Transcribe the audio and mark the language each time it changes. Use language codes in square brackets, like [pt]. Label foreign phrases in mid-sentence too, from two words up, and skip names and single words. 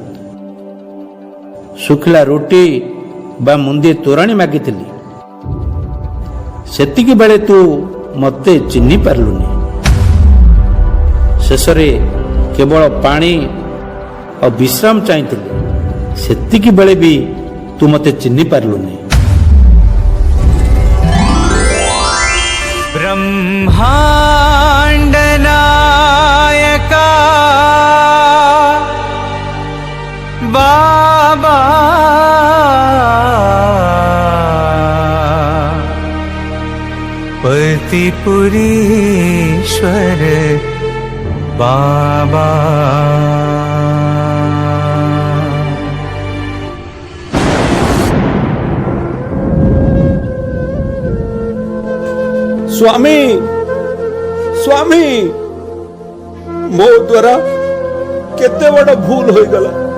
[or] ଶୁଖିଲା ରୁଟି ବା ମୁନ୍ଦିଏ ତୋରାଣି ମାଗିଥିଲି। ସେତିକି ବେଳେ ତୁ ମତେ ଚିହ୍ନି ପାରିଲୁନି। ଶେଷରେ କେବଳ ପାଣି ଆଉ ବିଶ୍ରାମ ଚାହିଁଥିଲି। ସେତିକି ବେଳେ ବି ତୁ ମତେ ଚିହ୍ନି ପାରିଲୁନି। ब्रह्मांड नायका बाबा, परतीपुरेश्वर बाबा। ସ୍ୱାମୀ, ସ୍ୱାମୀ, ମୋ ଦ୍ୱାରା କେତେ ବଡ଼ ଭୁଲ ହୋଇଗଲା।